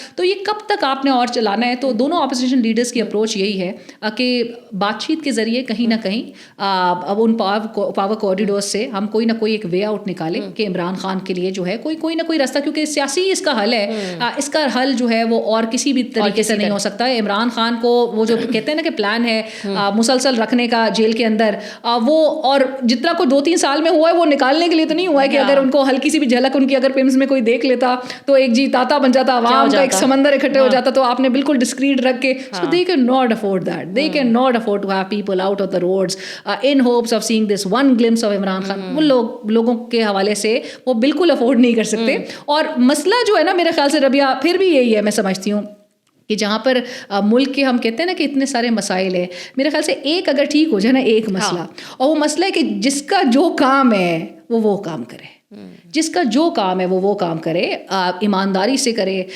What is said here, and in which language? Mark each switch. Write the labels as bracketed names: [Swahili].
[Urdu] تو یہ کب تک آپ نے اور چلانا ہے. تو دونوں اپوزیشن لیڈرز کی اپروچ یہی ہے کہ بات چیت کے ذریعے کہیں نہ کہیں اب ان پاور کوریڈورز سے ہم کوئی نہ کوئی ایک وے آؤٹ نکالیں کہ عمران خان کے لیے جو ہے کوئی نہ کوئی راستہ, کیونکہ سیاسی اس کا حل ہے, اس کا حل جو ہے وہ اور کسی بھی طریقے سے نہیں ہو سکتا. عمران خان کو وہ جو کہتے ہیں نا کہ پلان ہے مسلسل رکھنے کا جیل کے اندر, وہ اور جتنا کو 2-3 سال میں ہوا ہے وہ نکالنے کے لیے تو نہیں ہوا ہے کہ اگر ان کو ہلکی سی بھی جھلک ان کی اگر پمس میں کوئی دیکھ لیتا تو ایک جی تاتا بن جاتا, عوام کا ایک سمندر اکٹھے ہو جاتا. تو آپ نے بالکل ڈسکریٹ رکھ کے, [English] so they can not afford that, they can not afford to have people out of the roads in hopes of seeing this one glimpse of Imran Khan. [Urdu] وہ لوگوں کے حوالے سے وہ بالکل افورڈ نہیں کر سکتے. اور مسئلہ جو ہے نا میرے خیال سے ربیہ پھر بھی یہی ہے, میں سمجھتی ہوں کہ جہاں پر ملک کے ہم کہتے ہیں نا کہ اتنے سارے مسائل ہیں, میرے خیال سے ایک اگر ٹھیک ہو جائے نا ایک مسئلہ, اور وہ مسئلہ ہے کہ جس کا جو کام ہے وہ کام کرے, جس کا جو کام ہے وہ کام کرے, ایمانداری سے کرے.